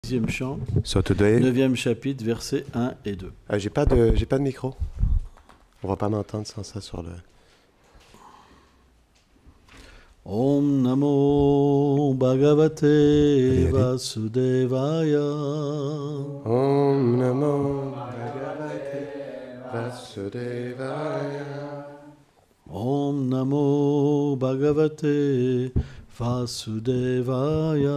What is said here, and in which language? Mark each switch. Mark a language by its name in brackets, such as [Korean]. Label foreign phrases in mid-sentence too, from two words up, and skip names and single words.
[French] 10e chant, [English] So today, [French] 9e chapitre, versets 1 et 2. j'ai pas de micro. On va pas m'entendre sans ça sur le. [Sanskrit] Om Namo Bhagavate [French] Allez. [Sanskrit] Vasudevaya. Om Namo Bhagavate Vasudevaya. Om Namo Bhagavate Vasudevaya.